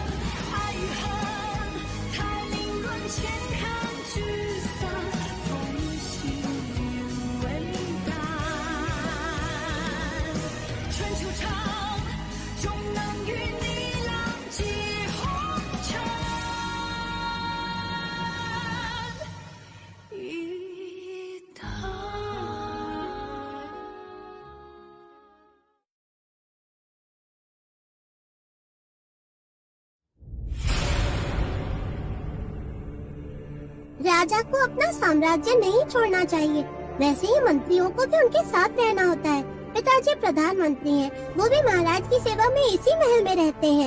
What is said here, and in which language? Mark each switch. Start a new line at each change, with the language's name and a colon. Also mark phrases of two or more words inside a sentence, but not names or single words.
Chinese: 爱与恨，太凌乱，千看聚散，从心灵为淡。春秋长，终能与你浪迹红尘一趟。
Hindi: राजा को अपना साम्राज्य नहीं छोड़ना चाहिए। वैसे ही मंत्रियों को भी उनके साथ रहना होता है। पिताजी प्रधानमंत्री हैं, वो भी महाराज की सेवा में इसी महल में रहते हैं।